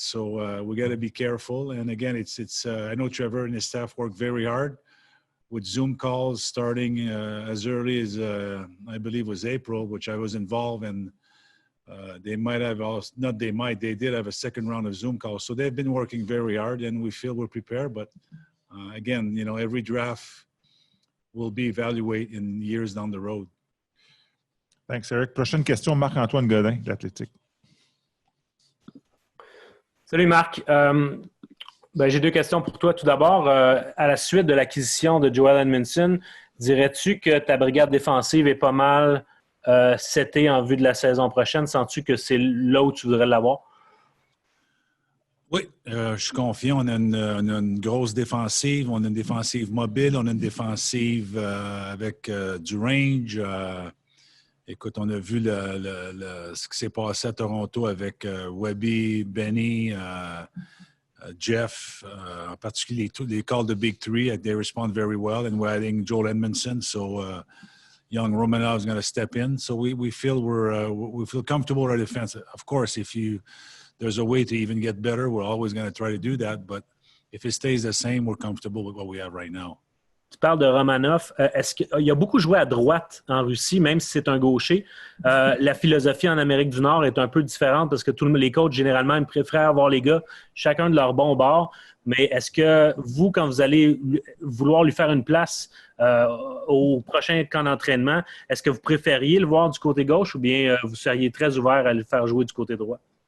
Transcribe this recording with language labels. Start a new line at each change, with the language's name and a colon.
English: So we got to be careful. And again, I know Trevor and his staff work very hard with Zoom calls starting as early as I believe was April, which I was involved in. They did have a second round of Zoom calls. So they've been working very hard, and we feel we're prepared. But again, every draft will be evaluated in years down the road. Thanks, Eric.
French: Prochaine question, Marc-Antoine Godin, de l'Athlétique. Salut Marc. J'ai deux questions pour toi. Tout d'abord, à la suite de l'acquisition de Joel Edmondson, dirais-tu que ta brigade défensive est pas mal setée en vue de la saison prochaine? Sens-tu que c'est là où tu voudrais l'avoir? Oui, je suis confiant. On a une grosse défensive. On a une défensive mobile. On a une défensive avec du range. Écoute, on a vu ce qui s'est passé à Toronto avec Webby, Benny, Jeff, en particulier les calls de Big Three.
English: They respond very well, and we're adding Joel Edmondson. So young Romanov is going to step in. So we feel we feel comfortable with our defense. Of course, if there's a way to even get better, we're always going to try to do that. But if it stays the same, we're comfortable with what we have right now.
French: Tu parles de Romanov. Est-ce qu'il a beaucoup joué à droite en Russie, même si c'est un gaucher? La philosophie en Amérique du Nord est un peu différente parce que les coachs, généralement, ils préfèrent avoir les gars chacun de leur bon bord. Mais est-ce que vous, quand vous allez vouloir lui faire une place au prochain camp d'entraînement, est-ce que vous préfériez le voir du côté gauche ou bien vous seriez très ouvert à le faire jouer du côté droit?